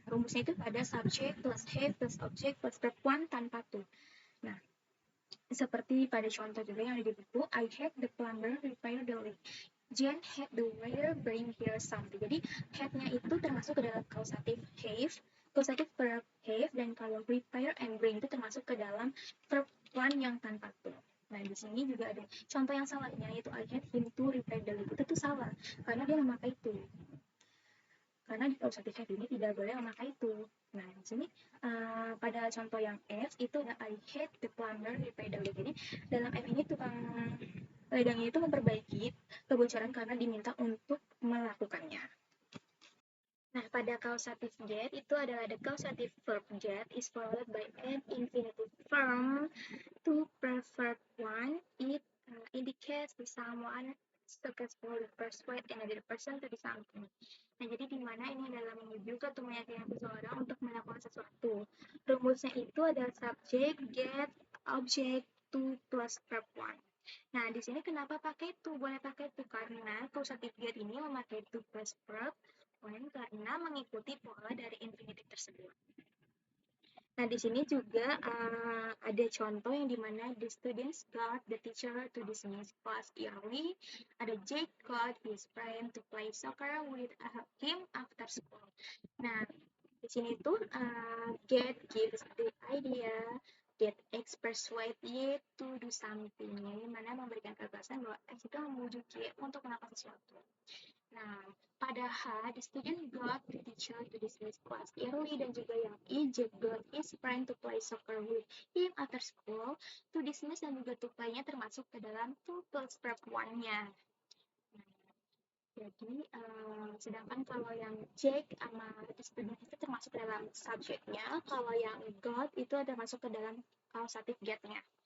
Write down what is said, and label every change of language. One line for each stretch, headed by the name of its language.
Indonesian: Rumusnya itu pada subject plus have plus object plus verb one tanpa to. Nah, seperti pada contoh juga yang ada di buku,
English: I had the plumber repair the leak. Jen had the waiter bring here something.
Indonesian: Jadi, had-nya itu termasuk ke dalam causative have, causative verb have, dan kalau repair and bring itu termasuk ke dalam verb one yang tanpa to. Nah, di sini juga ada contoh yang salahnya, yaitu
English: I had him to repair the leak.
Indonesian: Itu tuh salah, karena dia memakai to. Karena di causative have ini tidak boleh memakai to. Nah, di sini pada contoh yang F, itu ada
English: I had the plumber repair the leak.
Indonesian: Jadi, dalam F ini tukang ledangnya itu memperbaiki kebocoran karena diminta untuk melakukannya. Nah, pada causative get itu adalah
English: the causative verb get is followed by an infinitive form to preferred one. It indicates that someone successfully persuade another person to do something.
Indonesian: Nah, jadi di mana ini adalah menyuguhkan atau meyakinkan seseorang untuk melakukan sesuatu. Rumusnya itu adalah subject, get, object, to plus verb one. Nah, di sini kenapa pakai to? Boleh pakai to karena causative get ini memakai to plus verb one karena mengikuti pola dari infinitive tersebut. Nah, di sini juga ada contoh yang dimana
English: the students got the teacher to dismiss class early. Ada Jake got his friend to play soccer with him after school.
Indonesian: Nah, di sini tuh
English: get gives the idea that X persuade Y to do something,
Indonesian: yang mana memberikan kebebasan bahwa X itu membujuk Y untuk melakukan sesuatu. Nah, pada H,
English: the student got the teacher to dismiss class early,
Indonesian: dan juga yang I,
English: Jack got his friend to play soccer with him after school.
Indonesian: To dismiss dan juga to play-nya termasuk ke dalam to plus verb one-nya. Jadi, sedangkan kalau yang Jack sama the student itu termasuk ke dalam subjeknya, kalau yang got itu ada masuk ke dalam causative get-nya.